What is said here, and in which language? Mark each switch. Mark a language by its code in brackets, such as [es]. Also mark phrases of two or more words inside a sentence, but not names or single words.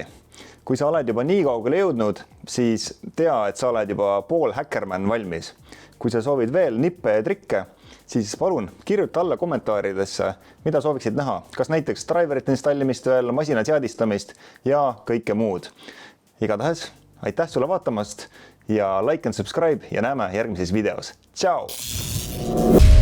[et] Kui sa oled juba nii kaugele jõudnud, siis tea, et sa oled juba pool häkkerman valmis. Kui sa soovid veel nippe ja trikke, siis palun kirjuta alla kommentaaridesse, mida sooviksid näha. Kas näiteks driverite installimist veel, masina seadistamist ja kõike muud. Igatahes, aitäh sulle vaatamast ja [en] like and subscribe [et] ja näeme järgmises videos. Ciao!